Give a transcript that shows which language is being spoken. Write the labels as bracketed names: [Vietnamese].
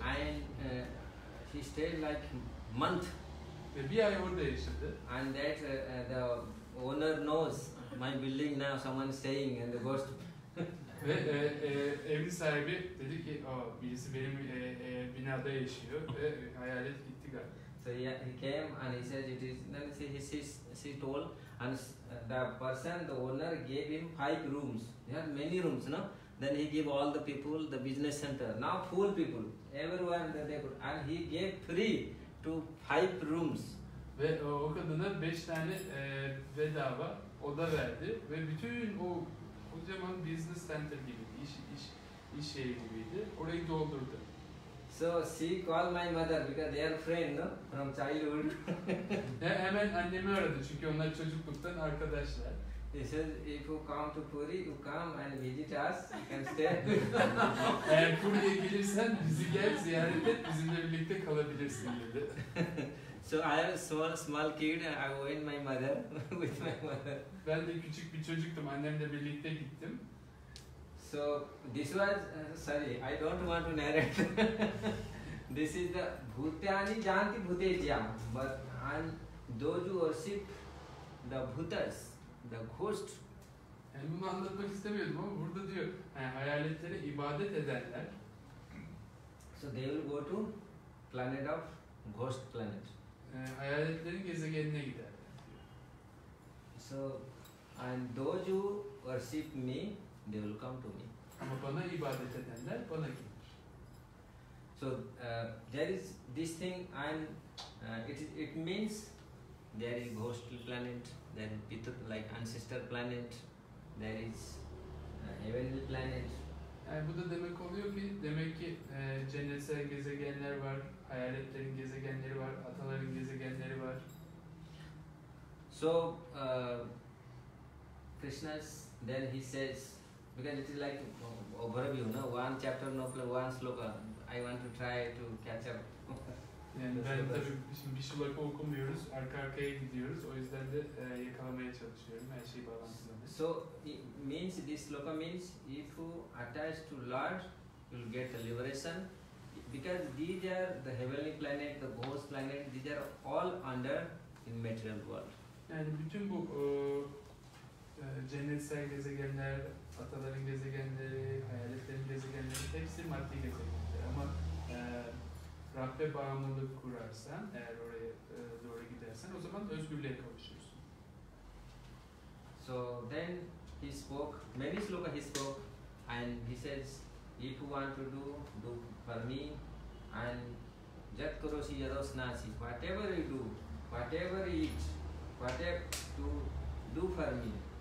[English] And he stayed like month. [Turkish] Ve bir ay orada yaşadı. [English] And that the owner knows my building now, someone is staying and the ghost. [Turkish] Ve evin sahibi dedi ki, birisi benim binada yaşıyor ve hayalet gitti galiba. [English] So he came and he said it is. Then she told, and the person, the owner, gave him 5 rooms. He had many rooms, no? Then he gave all the people the business center. Now full people, everyone they could, and he gave free to 5 rooms. [Turkish] Ve o kadına 5 tane bedava oda verdi ve bütün o kocaman business center gibiydi, iş yeri gibiydi. Orayı doldurdu. [English] So she called my mother because they are friends, no, from childhood. [Turkish] Hemen annemi aradı çünkü onlar çocukluktan arkadaşlar. [English] He says, if you come to Puri, you come and visit us. You can stay. [Turkish] Eğer Puri'ye gelirsen bizi gel ziyaret et, bizimle birlikte kalabilirsin dedi. [English] So I have a small kid. I went my mother with my mother. [Turkish] Ben de küçük bir çocuktum, annemle birlikte gittim. [English] So this was sorry, I don't want to narrate. This is the [Sanskrit] Bhutani Janti Bhutetyam, [English] but and those who worship the Bhutas, the ghost. [Turkish] Yani bunu anlatmak istemiyordum ama burada diyor, yani hayaletlere ibadet edenler. [English] So they will go to planet of ghost planet. [Turkish] Hayaletlerin gezegenine giderler diyor. [English] So and those who worship me, they will come to me. [Turkish] Ama bana ibadet edenler bana gelir. [English] So there is this thing, and it means there is ghostly planet, there is like ancestor planet, there is heavenly planet. [Turkish] Yani bu da demek ki cennetsel gezegenler var, hayaletlerin gezegenleri var, ataların gezegenleri var. [English] So Krishna's then he says, because it is like overview, no, one chapter, no, one sloka. I want to try to catch up. [Turkish] Yani ben tabii şimdi bir sloka okumuyoruz, arka arkaya gidiyoruz. O yüzden de yakalamaya çalışıyorum her şeyi bağlantılı. [English] So it means this sloka means if you attach to Lord, you will get the liberation. Because these are the heavenly planet, the ghost planet, these are all under in material world. [Turkish] Yani bütün bu cennetsel gezegenler, ataların gezegenleri, hayaletlerin gezegenleri hepsi maddi gezegenler. Ama Rabbe bağımlılık kurarsan, eğer oraya doğru gidersen o zaman özgürlüğe kavuşursun. [English] So then he spoke, many sloka he spoke, and he says, if you want to do for me, and [Sanskrit] jat karosi yadosnasi, [English] whatever you do, whatever you eat, whatever to do for me.